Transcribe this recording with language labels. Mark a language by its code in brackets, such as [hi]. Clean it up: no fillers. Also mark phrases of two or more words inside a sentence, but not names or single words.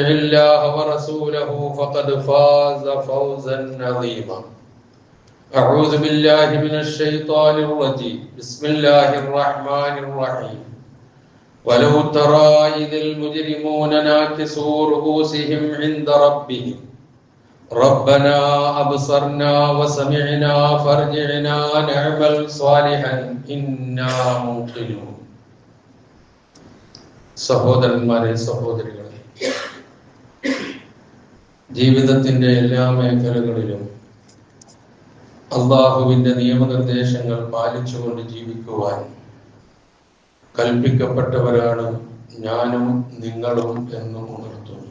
[ar] الله ورسوله فقد فاز فوزا عظيما أعوذ بالله من الشيطان الرجيم بسم الله الرحمن الرحيم ولو ترى إذ المجرمون ناكسوا رؤوسهم عند ربهم ربنا أبصرنا وسمعنا فارجعنا نعمل صالحا إنا موقنون [ml] സഹോദരന്മാരെ സഹോദരികളെ ജീവിതത്തിന്റെ എല്ലാ മേഖലകളിലും അല്ലാഹുവിന്റെ നിയമനിർദ്ദേശങ്ങൾ പാലിച്ചുകൊണ്ട് ജീവിക്കുവാൻ കൽപ്പിക്കപ്പെട്ടവരാണ് ഞാനും നിങ്ങളും എന്നും ഉണർത്തുന്നു.